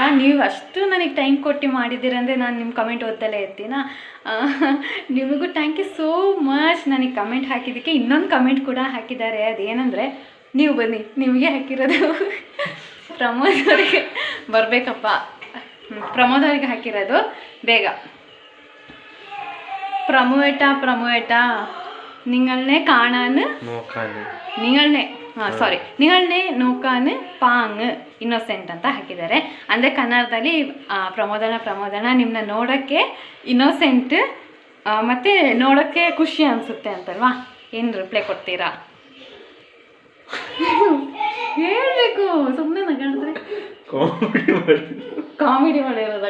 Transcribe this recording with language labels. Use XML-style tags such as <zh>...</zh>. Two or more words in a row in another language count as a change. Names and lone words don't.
<kn>ನೀವು ಅಷ್ಟು ನನಗೆ ಟೈಮ್ ಕೊಟ್ಟು ಮಾಡಿದ್ದೀರಂದರೆ ನಾನು ನಿಮ್ಮ ಕಮೆಂಟ್ ಓದ್ತಲೇ ಇರ್ತೀನ. ನಿಮಗೂ</kn> <en>thank you so much</en> <kn>ನನಗೆ ಕಮೆಂಟ್ ಹಾಕಿದ್ದಕ್ಕೆ. ಇನ್ನೊಂದು ಕಮೆಂಟ್ ಕೂಡ ಹಾಕಿದ್ದಾರೆ, ಅದೇನೆಂದರೆ ನೀವು ಬನ್ನಿ, ನಿಮಗೆ ಹಾಕಿರೋದು ಪ್ರಮೋದ್ ಅವರಿಗೆ ಬರಬೇಕಪ್ಪ. ಪ್ರಮೋದ್ ಅವರಿಗೆ ಹಾಕಿರೋದು ಬೇಗ.</kn> <ml>പ്രമുവേട്ടാ നിങ്ങളെ കാണാൻ നിങ്ങളെ നോക്കാൻ</ml> <kn>ಪಾಂಗ್ ಇನ್ನೋಸೆಂಟ್ ಅಂತ ಹಾಕಿದ್ದಾರೆ. ಅಂದರೆ ಕನ್ನಡದಲ್ಲಿ ಪ್ರಮೋದನ ನಿಮ್ಮನ್ನ ನೋಡೋಕ್ಕೆ ಇನ್ನೋಸೆಂಟ್ ಮತ್ತು ನೋಡೋಕ್ಕೆ ಖುಷಿ ಅನಿಸುತ್ತೆ ಅಂತಲ್ವಾ. ಏನು ರಿಪ್ಲೈ ಕೊಡ್ತೀರಾ? ಹೇಳಬೇಕು, ಸುಮ್ಮನೆ ನಗಾಡಿದ್ರೆ ಕಾಮಿಡಿ ಮಾಡಿರೋದ?</kn>